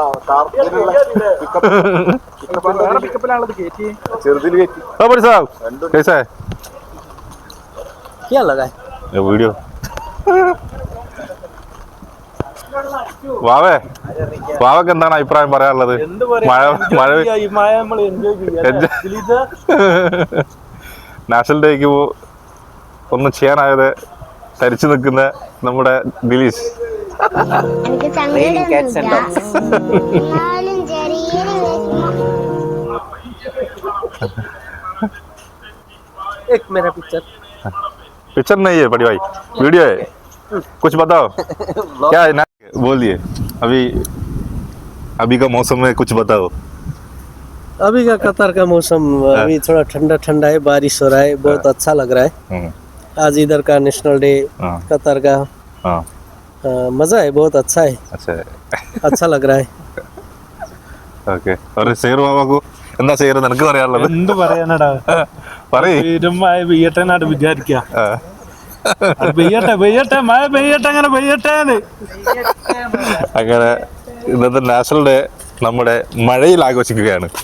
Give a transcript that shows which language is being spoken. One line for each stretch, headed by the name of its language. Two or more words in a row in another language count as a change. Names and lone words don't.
Malayalam: വീഡിയോ വാവക്ക് എന്താണ് അഭിപ്രായം പറയാനുള്ളത്? നാഷണൽ ഡേക്ക് ഒന്നും ചെയ്യാനായത് തരിച്ചു നിൽക്കുന്ന നമ്മുടെ ദിലീഷ്.
Hindi: पिक्चर नहीं है बड़ी भाई, वीडियो है. कुछ बताओ क्या है ना, बोलिए. अभी का मौसम में कुछ बताओ. अभी का कतर का मौसम अभी थोड़ा ठंडा ठंडा है, बारिश हो रहा है, बहुत अच्छा लग रहा है. आज इधर का नेशनल डे कतर का, मजा है, बहुत अच्छा है. अच्छा लग रहा है.
Malayalam: ഓക്കെ. സേർ ബാബാക്കു എന്താ സേർ നിനക്ക് പറയാനുള്ളത്? എന്ത് പറയാനടാ, പെയ്യട്ടെന്നാണ് വിചാരിക്ക. പെയ്യട്ടെ പെയ്യട്ടെ മഴ പെയ്യട്ടെ, അങ്ങനെ പെയ്യട്ടെ. അങ്ങനെ ഇന്നത്തെ നാഷണൽ ഡേ നമ്മുടെ മഴയിൽ ആഘോഷിക്കുകയാണ്.